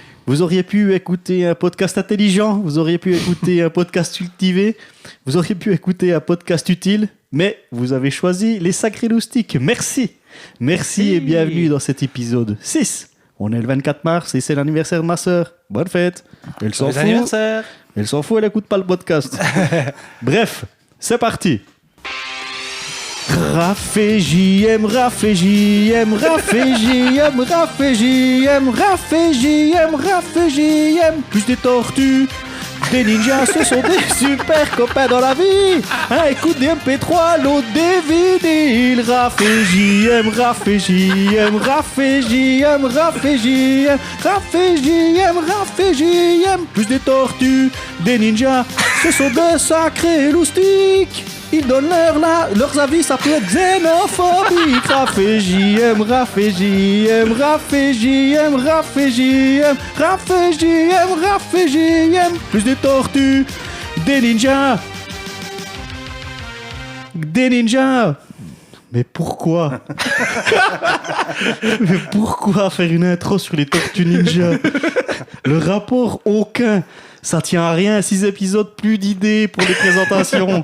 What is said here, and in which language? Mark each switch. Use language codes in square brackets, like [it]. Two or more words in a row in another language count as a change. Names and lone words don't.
[fr] Vous auriez pu écouter un podcast intelligent, vous auriez pu écouter un podcast cultivé, vous auriez pu écouter un podcast utile, mais vous avez choisi les Sacrés Loustiques. Merci. Merci et bienvenue dans cet épisode 6. On est le 24 mars et c'est l'anniversaire de ma sœur. Bonne fête. Elle s'en fout. Elle s'en fout, elle écoute pas le podcast. Bref, c'est parti. Raffé JM, Raffé JM, Raffé JM, Raffé JM, Raffé JM, Raffé JM. Plus des tortues, des ninjas, ce sont des super copains dans la vie. Un écoute des MP3, l'autre des vinyles. Raffé JM, Raffé JM, Raffé JM, Raffé JM, Raffé JM, Raffé JM. Plus des tortues, des ninjas, ce sont de sacrés loustiques. Ils donnent leurs avis, ça peut être xénophobique. Raffé JM, Raffé JM, Raffé JM, Raffé JM, Raffé JM, Raffé JM. Plus des tortues, des ninjas. Des ninjas. Mais pourquoi? Mais pourquoi faire une intro sur les tortues ninja? Le rapport, aucun. Ça tient à rien, 6 épisodes, plus d'idées pour les présentations.